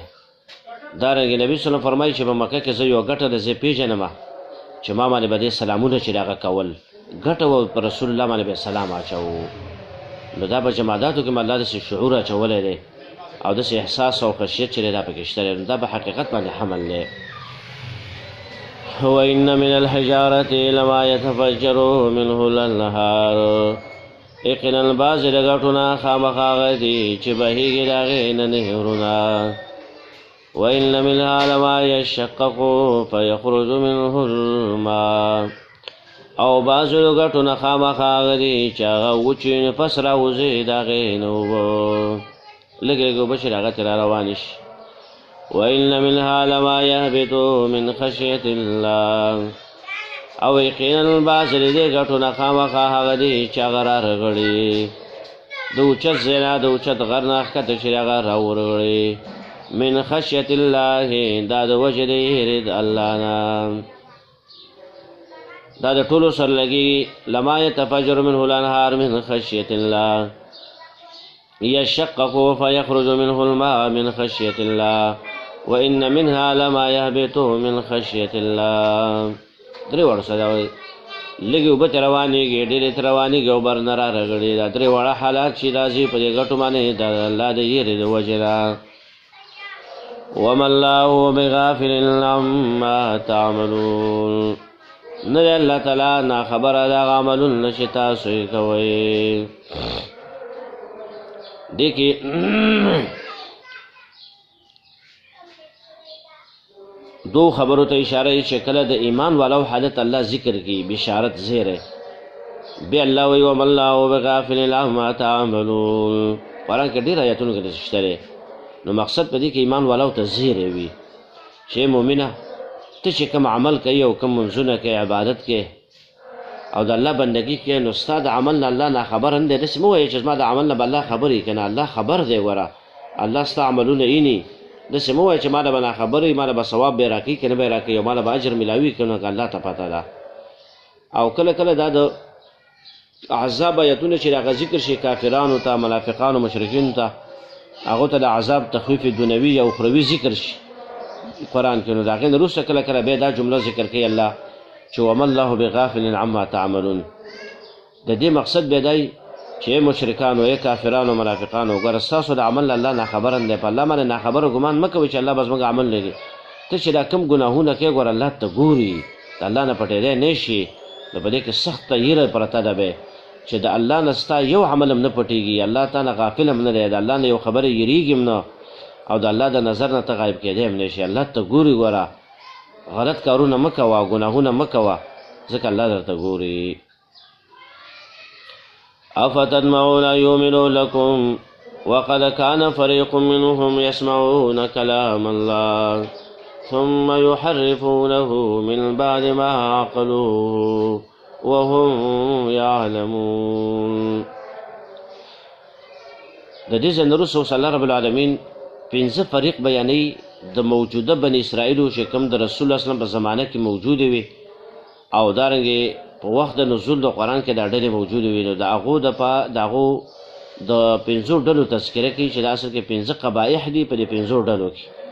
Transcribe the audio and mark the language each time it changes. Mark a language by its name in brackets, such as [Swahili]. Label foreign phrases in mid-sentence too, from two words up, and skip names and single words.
[Pashto] دارنګې نبي [Arabic] صلی الله [Pashto] فرمایي چې په مکه کې زه یو ګټه ده زه پېژنم چې ما باندې به دې سلامونه چې د هغه کول ګټه و، په رسول الله باندې به سلام اچوو. نو دا په جماداتو کې الله داسې شعور اچولی دی او داسې احساس او خشیت چې دی دا پکې شته دی. نو دا په حقیقت باندې حمل دی. [Arabic] وإن من الحجارة لما يتفجر منه الأنهار، [Pashto] یقینا بعضې د ګټو نه خامخا هغه دي چې بهیږي د هغې نه نهرونه. [Arabic] وإن منها لما يشقق فيخرج منه الماء، [Pashto] او بعضې د ګټو نه خامخا هغه دي چې هغه وچوي نو پس راوځي د هغې نه اوبه، لږ لږ اوبه چې د هغه ترې را روانې شي. [Arabic] وإن منها لما يهبط من خشية الله، [Pashto] او یقینا بعضې د دې ګټو نه خامخا هغه دي چې هغه رارغړي د اوچت ځای نه د اوچت غر نه ښکته چې هغه راورغړي. [Arabic] من خشیة الله، [Pashto] دا د وجې د یېرې د الله نه، دا د ټولو سره لګي. [Arabic] لما يتفجر منه الانهار من خشية الله، يشقق فيخرج منه الماء من خشية الله، وإن منها لما يهبط من خشية الله. [Pashto] درې واړه سره وایي لږې اوبه ترې روانېږي، ډېرې ترې روانېږي او بر نه رارغړي. دا درې واړه حالات چې راځي په دې ګټو باندې د الله د یېرې د وجې نه. [Arabic] وما الله بغافل عما تعملون، [Pashto] نه دی الله تعالی ناخبره د هغه عملونه چې تاسو یې کوئ. دې کې دو خبرو ته اشاره چې کله د ایمان والو حالت الله ذکر کی بشارت زیره، بیا الله وی [Arabic] وما الله بغافل عما تعملون. [Pashto] قرآن کې ډېر آیتونو کې داسې شته دی. نو مقصد په دې کې ایمان والاو ته زیری وي چې مؤمنه ته چې کوم عمل کوي او کوم منځونه کوي عبادت کوي او د الله بندګي کوي نو ستا د عمل نه الله ناخبر نه دی. داسې مه وایې چې زما د عمل نه به الله خبر وي که نه الله خبر دی. وره الله ستا عملونه ویني. داسې مه وایې چې ما نه به ناخبر وي ما نه به ثواب به یې راکوي که نه به یې راکوي او ما نه به اجر میلاوي که نه که الله ته پته ده. او کله کله دا د عذاب آیتونه چې هغه ذکر شي کافرانو ته منافقانو مشرکینو ته هغو ته د عذاب تخویف دنیوي یا اخروي ذکر شي قرآن کې نو د هغې نه وروسته کله کله بیا دا جمله ذکر کوي الله چې [Arabic] وما الله بغافل عما تعملون. [Pashto] د دې مقصد بیا دی چې مشرکانو ای کافرانو منافقانو ګوره ستاسو د عمل الله ناخبره دی. په الله باندې ناخبره ګمان مه کوئ چې الله به زموږ عمل لري. ته چې دا کوم ګناهونه کوې ګوره الله ته ګوري د الله نه پټېدی نه شي. نو په دې کې سخته یېره پرته ده بی چې د الله نه ستا یو عمل هم نه پټېږي. الله تا نه غافل هم نه دی. د الله نه یو خبره یېرېږي هم نه او د الله د نظر نه ته غایب کېدی هم نه شي. الله ته ګوري. ګوره غلط کارونه مه کوه ګناهونه مه کوه ځکه الله درته ګوري. [Arabic] افتطمعون ان یؤمنوا لکم وقد كان فريق منهم يسمعون كلام الله ثم يحرفونه من بعد ما عقلوه وهم يعلمون. [Pashto] د دې ځای نه وروسته [Arabic] الله رب العالمین [Pashto] 5 فریق بیانوي د موجوده بني اسرائیلو چې کوم د رسول الله [Arabic] صلی الله علیه وسلم [Pashto] په زمانه کې موجودې وي او دارنګې په وخت د نزول د قرآن کې دا ډلې موجودې وي. نو د هغو د 5 ډلو تذکره کوي چې دا اصل کې 5 قبایح دي په دې 5 ډلو کې.